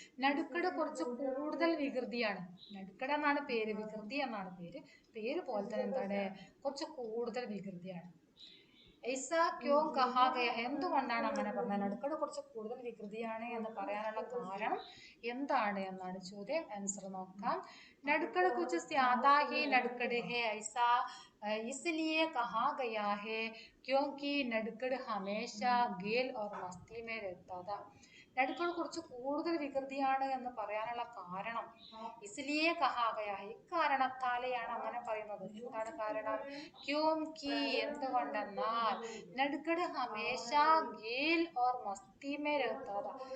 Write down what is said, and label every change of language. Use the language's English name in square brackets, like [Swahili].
[Malayalam] നടുക്കട് കുറച്ച് കൂടുതൽ വികൃതിയാണ്. നടുക്കട് എന്നാണ് പേര്, വികൃതി എന്നാണ് പേര്. പേര് പോലെ തന്നെ എന്താണ്, കുറച്ച് കൂടുതൽ വികൃതിയാണ്. [Hindi] ഐസാ ക്യോ കഹാ ഗയാ ഹെ, [Malayalam] എന്തുകൊണ്ടാണ് അങ്ങനെ പറഞ്ഞത്? നടുക്കട് കുറച്ച് കൂടുതൽ വികൃതിയാണ് എന്ന് പറയാനുള്ള കാരണം എന്താണ് എന്നാണ് ചോദ്യം. ആൻസർ നോക്കാം. [Hindi] നടുക്കട് കുച്ച് സ്യാദാ ഹി നടുക്കട് ഹെ ഐസാ इसलिए कहा गया है क्योंकि नड़कड़ हमेशा गेल और मस्ती में रहता था. [Malayalam] നടുക്കട് കുറച്ച് കൂടുതൽ വികൃതിയാണ് എന്ന് പറയാനുള്ള കാരണം [Hindi] ഇസ്ലിയെ കഹാ ഗയാ ഹെ, [Malayalam] ഇക്കാരണത്താലെയാണ് അങ്ങനെ പറയുന്നത്. എന്താണ് കാരണം? [Hindi] ക്യോംകി, [Malayalam] എന്തുകൊണ്ടെന്നാൽ [Hindi] നടുക്കട് ഹമേശ ഗേൽ ഓർ മസ്തി മേ രഹതാ താ.